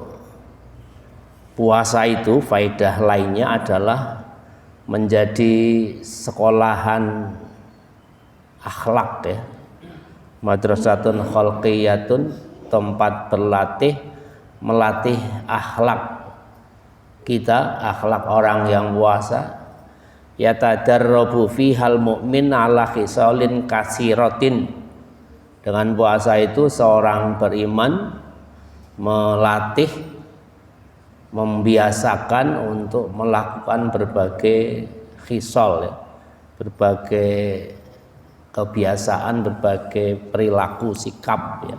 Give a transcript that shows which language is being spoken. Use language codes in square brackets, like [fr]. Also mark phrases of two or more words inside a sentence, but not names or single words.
[id] Puasa itu faidah lainnya adalah menjadi sekolahan akhlak ya. [ar] مدرسة خلقية, [id] tempat berlatih, melatih akhlak kita, akhlak orang yang puasa. [ar] يتدرب فيها المؤمن على خصال كثيرة. [id] Dengan puasa itu seorang beriman melatih, membiasakan untuk melakukan berbagai khisal ya, berbagai kebiasaan, berbagai perilaku sikap ya.